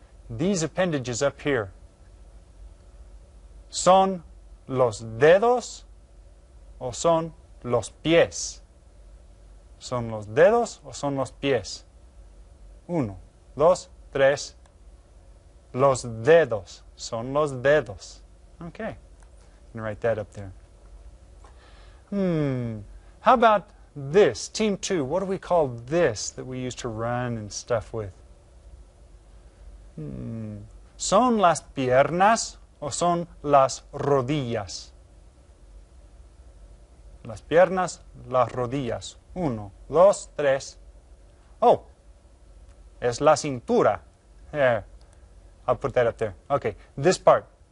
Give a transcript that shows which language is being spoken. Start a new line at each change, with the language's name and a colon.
English: These appendages up here.
Spanish: ¿Son los dedos o son los pies? ¿Son los dedos o son los pies? 1, 2, 3. Los dedos. Son los dedos. Okay.
English: I'm going to write that up there. How about this? Team 2. What do we call this that we use to run and stuff with?
Spanish: ¿Son las piernas o son las rodillas? Las piernas, las rodillas.
English: 1, 2, 3. Oh,
Spanish: es la cintura.
English: There. I'll put that up there. Okay, this part.